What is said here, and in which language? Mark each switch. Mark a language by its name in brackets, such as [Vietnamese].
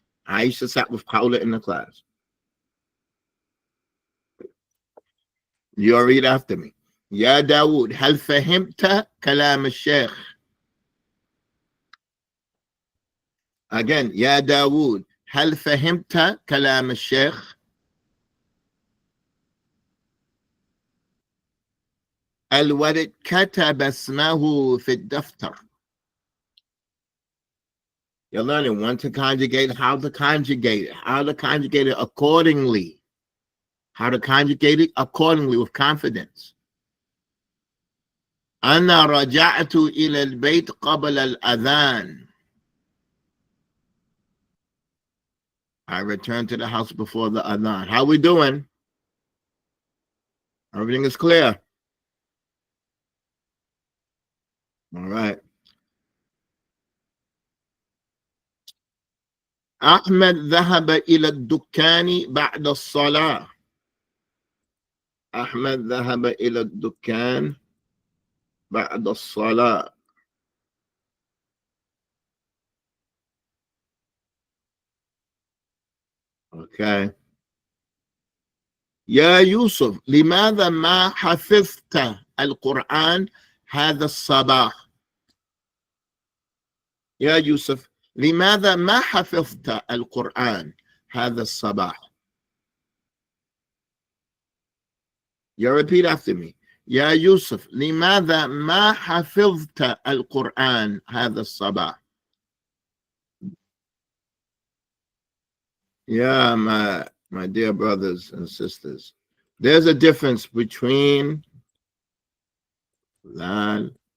[English] Aisha sat with Khawla in the class. You read after me. [Arabic] يا داود هل فهمت كلام الشيخ? Again, يا داود هل فهمت كلام الشيخ؟ الولد كتب اسمه في الدفتر. [English] You're learning when to conjugate, how to conjugate it, how to conjugate it accordingly, how to conjugate it accordingly with confidence. [Arabic] أنا رجعت إلى البيت قبل الأذان. [English] I returned to the house before the adhan. How we doing? Everything is clear. All right. [Arabic] أحمد ذهب إلى الدكان بعد الصلاة. أحمد ذهب إلى الدكان بعد الصلاة. [English] Okay. [Arabic] يا يوسف لماذا ما حفظت القرآن هذا الصباح؟ يا يوسف لماذا ما حفظت القرآن هذا الصباح؟ [English] You repeat after me. [Arabic] يا يوسف لماذا ما حفظت القرآن هذا الصباح؟ [English] Yeah, my dear brothers and sisters, there's a difference between ذال.